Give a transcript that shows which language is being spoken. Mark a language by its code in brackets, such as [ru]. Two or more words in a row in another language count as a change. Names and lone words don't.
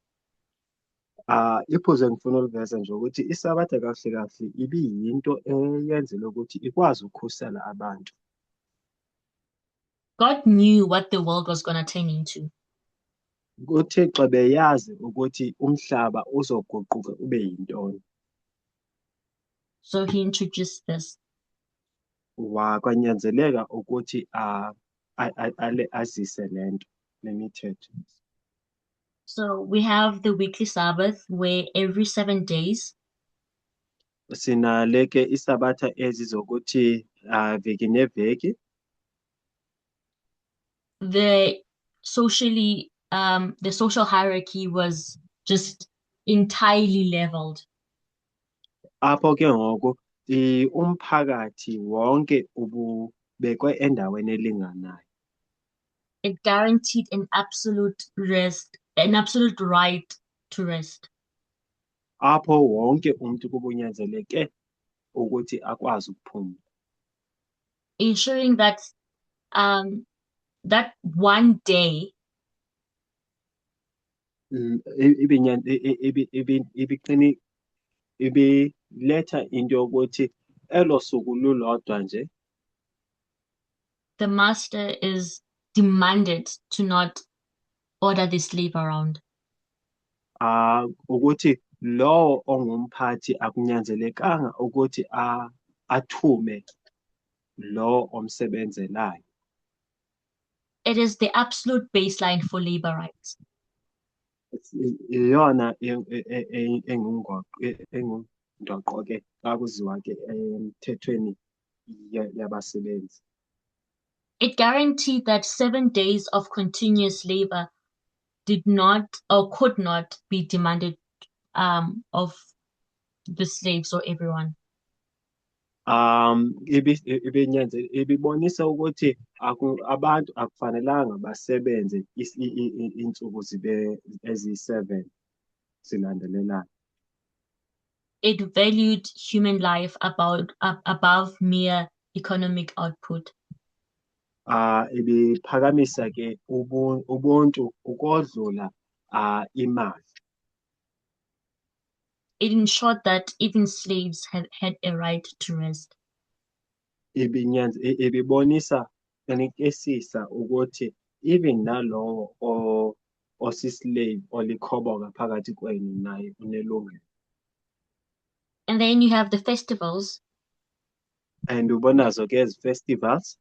[xh] Iphuze engifuna uliveza nje ukuthi isabatha kahle kahle ibiyinto eyenzelwe ukuthi ikwazi ukukhusela abantu. [en] God knew what the world was going to turn into. [xh] UThixo beyazi ukuthi umhlaba uzoguquka ube yintoni. [en] So he introduced this. [xh] Kwanyanzeleka ukuthi azise le nto lemithetho. [en] So we have the weekly Sabbath where every 7 days [xh] Sinale ke isabatha ezi zokuthi veki neveki. [en] the social hierarchy was just entirely leveled. [xh] Apho ke ngoku umphakathi wonke ububekwe endaweni elinganayo. [en] It guaranteed an absolute right to rest. [xh] Apho wonke umuntu kubunyanzeleke ukuthi akwazi ukuphumula. [en] Ensuring that that one day [xh] ibiletha into yokuthi elo suku lulodwa nje [en] the master is demanded to not order the slave around. [xh] ukuthi lowo ongumphathi akunyanzelekanga ukuthi athume lo omsebenzelayo. [en] it is the absolute baseline for labor rights. [xh] Iyona engundoqo-ke xa kuziwa-ke emthethweni yabasebenzi. [en] It guaranteed that 7 days of continuous labor did not or could not be demanded of the slaves or everyone. [xh] Ibibonisa ukuthi abantu akufanelanga basebenze insuku eziyi-7 zilandelelana. [en] It valued human life above mere economic output. [xh] Ibiphakamisa-ke ubuntu ukodlula imali. [en] It ensured that even slaves had a right to rest. [xh] Ibibonisa enikesisa ukuthi even nalowo osislave olikhoboka phakathi kwenu naye unelungelo. [en] And then you have the festivals. [xh] And ubonazo-ke ezi festivals.